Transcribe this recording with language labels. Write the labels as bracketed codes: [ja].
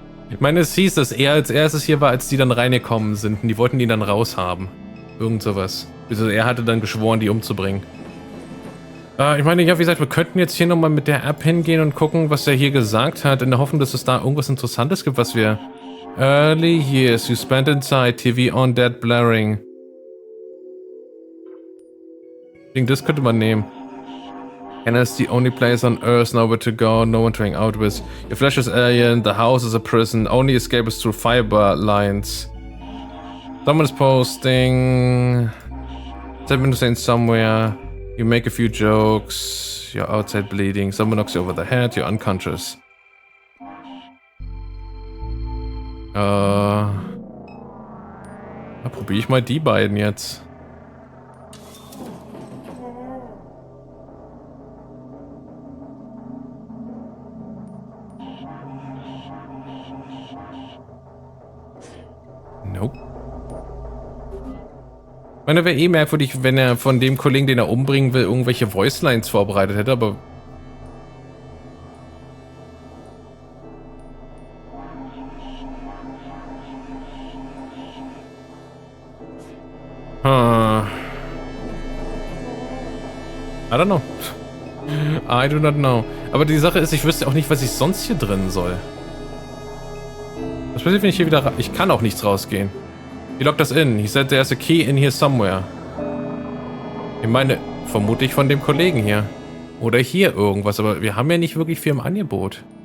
[de] Ich meine, es hieß, dass er als erstes hier war, als die dann reingekommen sind. Und die wollten die dann raushaben. Irgend sowas. Also er hatte dann geschworen, die umzubringen. Ich meine, ja, wie gesagt, wir könnten jetzt hier nochmal mit der App hingehen und gucken, was er hier gesagt hat, in der Hoffnung, dass es da irgendwas Interessantes gibt, was wir... [en] Early years you spent inside, TV on, dead blaring. [de] Ich denke, das könnte man nehmen. [en] Canada's the only place on Earth, nowhere to go, no one to hang out with. Your flesh is alien, the house is a prison, only escape is through fiber lines. Someone is posting... Someone is saying somewhere... You make a few jokes, you're outside bleeding, someone knocks you over the head, you're unconscious. [de] Da probiere ich mal die beiden jetzt. [en] Nope. [de] Ich meine, wäre eh merkwürdig, wenn er von dem Kollegen, den er umbringen will, irgendwelche Voicelines vorbereitet hätte, aber... [en] I don't know. I do not know. [de] Aber die Sache ist, ich wüsste auch nicht, was ich sonst hier drin soll. Was passiert, wenn ich hier wieder... Ich kann auch nichts rausgehen. [en] He locked us in. He said there's a key in here somewhere. [de] Ich meine, vermutlich von dem Kollegen hier. Oder hier irgendwas, aber wir haben ja nicht wirklich viel im Angebot.